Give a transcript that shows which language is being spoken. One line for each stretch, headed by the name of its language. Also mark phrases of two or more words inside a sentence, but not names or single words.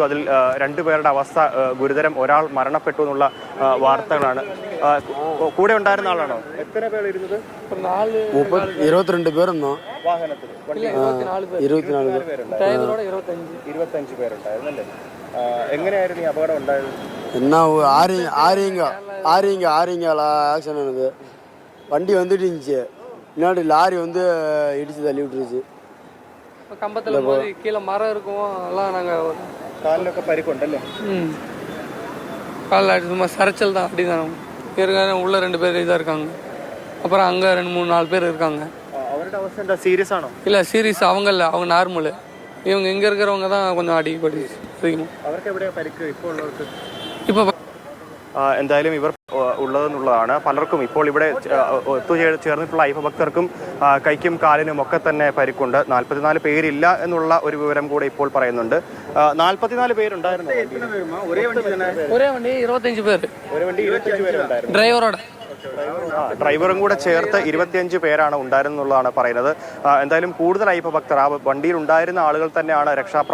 Malayalam: അതിൽ 2 പേരുടെ അവസ്ഥ ഗുരുതരം, ഒരാൾ മരണപ്പെട്ടു എന്നുള്ള വാർത്തകളാണ്. കൂടെ ഉണ്ടായിരുന്ന ആളാണോ? എത്ര പേർ ഇരുന്നത്? 22 പേരെന്നോ വാഹനത്തിൽ? 24 പേരുണ്ടായിരുന്നല്ലേ? എങ്ങനെയായിരുന്നു ഈ അപകടം ഉണ്ടായത്?
Tamil: എന്നാ ஆரிங்க ஆக்சிடென்ட் ஆனது. வண்டி வந்துட்டு இருந்துச்சு, பின்னாடி லாரி வந்து இடிச்சு தள்ளி விட்டுருச்சு. கம்பத்தில் போய் கீழே மரம் இருக்கும், எல்லாம் நாங்கள்
Malayalam: കാലിലൊക്കെ പരിക്കുണ്ടല്ലേ?
Tamil: காலில் சும்மா சரைச்சல் தான், அப்படி தான் இருக்காங்க. உள்ள 2 பேர் இதாக இருக்காங்க. அப்புறம் அங்கே 2-3-4 பேர் இருக்காங்க.
Malayalam: അവരുടെ അവസ്ഥ എന്താ? സീരിയസ് ആണോ?
Tamil: இல்லை சீரியஸ் அவங்க இல்லை, அவங்க நார்மலு. இவங்க இங்கே இருக்கிறவங்க தான் கொஞ்சம் அடிப்படி அதிகமாக.
Malayalam: അവർക്ക് എവിടെയാ പരിക്ക് ഇപ്പോൾ ഉള്ളവർക്ക്?
Tamil: இப்போ
Malayalam: എന്തായാലും ഇവർ ഉള്ളതെന്നുള്ളതാണ്. പലർക്കും ഇപ്പോൾ ഇവിടെ ചേർന്നിട്ടുള്ള അയ്യപ്പഭക്തർക്കും കൈക്കും കാലിനും ഒക്കെ തന്നെ പരിക്കുണ്ട്. 44 പേരില്ല എന്നുള്ള ഒരു വിവരം കൂടെ ഇപ്പോൾ പറയുന്നുണ്ട്. 44 പേരുണ്ടായിരുന്നു.
Tamil: ஒரே வண்டி 25 பேர்.
Malayalam: ഒരു വണ്ടി 25 പേരുണ്ടായിരുന്നു.
Tamil: டிரைவரோட
Malayalam: ഡ്രൈവറും കൂടെ ചേർത്ത് 25 പേരാണ് ഉണ്ടായിരുന്നുള്ളതാണ് പറയുന്നത്. എന്തായാലും കൂടുതലായി ഇപ്പോൾ ഭക്തർ ആ വണ്ടിയിൽ ഉണ്ടായിരുന്ന ആളുകൾ തന്നെയാണ്